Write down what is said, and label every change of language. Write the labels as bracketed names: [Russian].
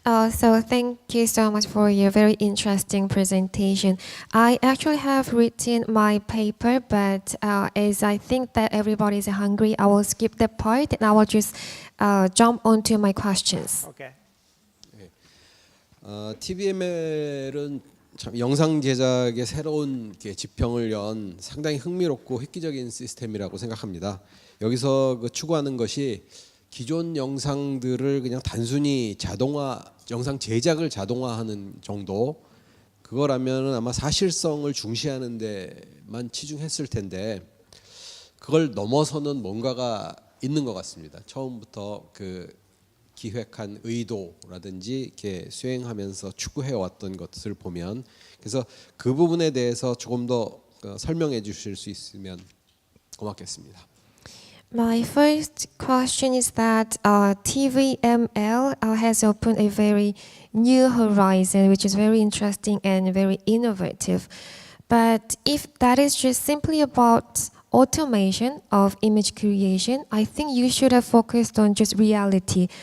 [English] So thank you so much for your very interesting presentation. I actually have written my paper, but as I think that everybody is hungry, I will skip that part and I will just jump onto my questions. Okay. [Korean] TVML은 참 영상 제작의 새로운 지평을 연 상당히 흥미롭고 획기적인 시스템이라고 생각합니다. 여기서 추구하는 것이 기존 영상들을 그냥 단순히 영상 제작을 자동화하는 정도, 그거라면 아마 사실성을 중시하는 데만 치중했을 텐데 그걸 넘어서는 뭔가가 있는 것 같습니다. 처음부터 기획한 의도라든지 이렇게 수행하면서 추구해 왔던 것을 보면, 그래서 그 부분에 대해서 조금 더 설명해 주실 수 있으면 고맙겠습니다. [English] My first question is that TVML has opened a very new horizon, which is very interesting and very innovative. But if that is just simply about automation of image creation, I think you should have focused on just reality.